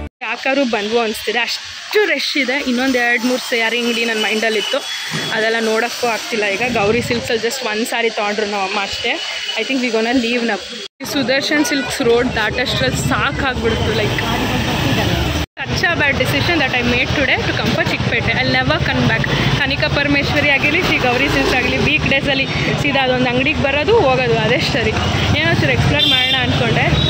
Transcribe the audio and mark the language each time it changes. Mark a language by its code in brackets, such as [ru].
[kn] ಯಾಕಾದ್ರೂ ಬಂದ್ವು ಅನಿಸ್ತಿದೆ, ಅಷ್ಟು ರಶ್ ಇದೆ. ಇನ್ನೊಂದು 2-3 ಸ್ಯಾರಿ ಅಂಗಡಿ ನನ್ನ ಮೈಂಡಲ್ಲಿತ್ತು, ಅದೆಲ್ಲ ನೋಡೋಕ್ಕೂ ಆಗ್ತಿಲ್ಲ. ಈಗ ಗೌರಿ ಸಿಲ್ಕ್ಸಲ್ಲಿ ಜಸ್ಟ್ 1 ಸ್ಯಾರಿ ತೊಗೊಂಡ್ರು ನಾವು ಅಮ್ಮ ಅಷ್ಟೇ. [en] I think we gonna leave now. [kn] Sudarshan silks road ದಾಟಷ್ಟರಲ್ಲಿ ಸಾಕಾಗ್ಬಿಡ್ತು. [en] Like such a bad decision that I made today to come for Chickpet. I'll never come back. [kn] Kanika Parameshwari ಆಗಿರಲಿ, ಶ್ರೀ ಗೌರಿ ಸಿಲ್ಕ್ಸ್ ಆಗಲಿ, ವೀಕ್ ಡೇಸಲ್ಲಿ ಸೀದಾ ಅದೊಂದು ಅಂಗಡಿಗೆ ಬರೋದು ಹೋಗೋದು, ಅದೇ ಸರಿ. ಏನೋ ಸರ್ ಎಕ್ಸ್ಪ್ಲೋರ್ ಮಾಡೋಣ ಅಂದ್ಕೊಂಡೆ.